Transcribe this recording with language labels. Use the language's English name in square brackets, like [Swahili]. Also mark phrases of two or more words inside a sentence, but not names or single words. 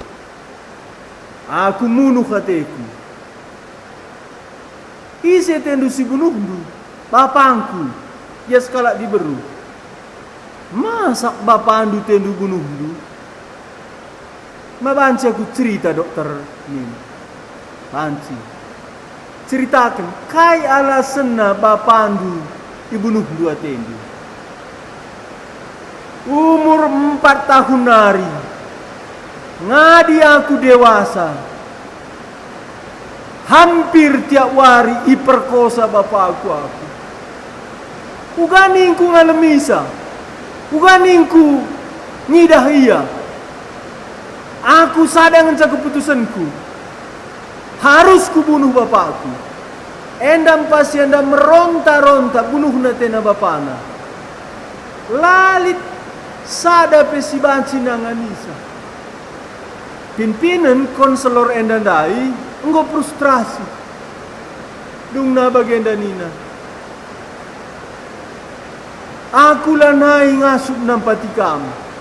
[Batak Karo] Aku munuh hatiku. Ise tendu si bunuhdu. Bapangku, ya sekala diberu. Masak bapandu tendu bunuhdu. Mabanci aku cerita dokter ini. Banci. Ceritakan, kai alasanna bapandu dibunuh dua tendu. Umur 4 tahun nari. Ngadi aku dewasa. [Indonesian] Hampir tiap hari iperkosa bapakku aku. [Batak Karo] Uganingku ngalemisa. Uganingku ngidah ia. [Indonesian] Aku sadar dengan keputusanku. Harus kubunuh bapakku. Endam pasti anda meronta-ronta bunuh natena bapana. [Batak Karo] Lalit sada pesi banci nanganisa. Pimpinan konselor endandai enggo frustrasi. Dungna bagenda nina. Aku lanai ngasup nampati kamu.